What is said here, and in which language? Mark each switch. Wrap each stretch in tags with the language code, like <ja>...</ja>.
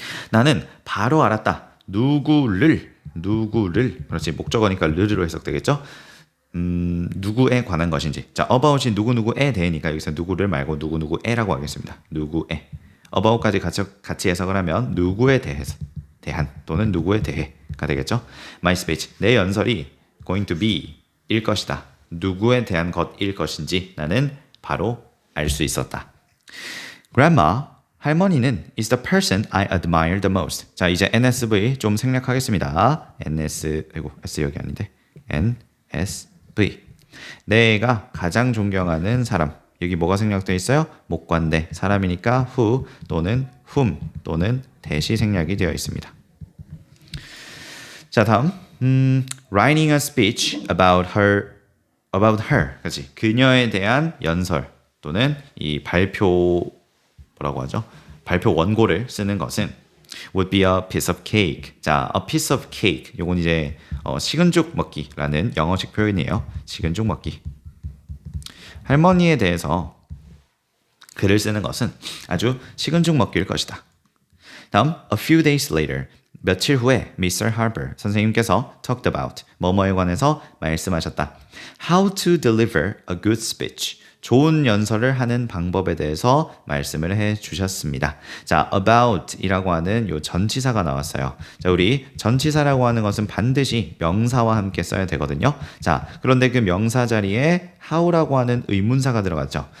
<ko>나는 바로 알았다. 누구를 그렇지 목적어니까 르르로 해석되겠죠? 누구에 관한 것인지. 자, about이 누구누구에 대해니까 여기서 누구를 말고 누구누구에라고 하겠습니다. 누구에. about까지 같이 해석을 하면 누구에 대한 또는 누구에 대해가 되겠죠?</ko> <en>My speech, 내 연설이 going to be 일 것이다.</en> <ko>누구에 대한 것일 것인지 나는 바로 알 수 있었다.</ko> <en>Grandma, 할머니는 is the person I admire the most.</en> <ko>자, 이제 NSV 좀 생략하겠습니다. S 여기 아닌데. NSV. 내가 가장 존경하는 사람. 여기 뭐가 생략되어 있어요? 목관대. 사람이니까 who 또는 whom 또는 대시 생략이 되어 있습니다. 자, 다음.</ko> <en>Writing a speech about her.</en> <ko>그렇지. 그녀에 대한 연설 또는 이 발표 뭐라고 하죠? 발표 원고를 쓰는 것은</ko> <en>would be a piece of cake.</en> <ko>자, a piece of cake. 요건 이제 식은죽 먹기라는 영어식 표현이에요. 식은죽 먹기. 할머니에 대해서 글을 쓰는 것은 아주 식은죽 먹기일 것이다. 다음, a few days later. 며칠 후에 Mr. Harper 선생님께서</ko> <en>talked about</en> <ko>뭐뭐에 관해서 말씀하셨다.</ko> <en>How to deliver a good speech.</en> <ko>좋은 연설을 하는 방법에 대해서 말씀을 해 주셨습니다. 자, about 이라고 하는 요 전치사가 나왔어요. 자, 우리 전치사라고 하는 것은 반드시 명사와 함께 써야 되거든요. 자, 그런데 그 명사 자리에 how라고 하는 의문사가 들어갔죠.</ko>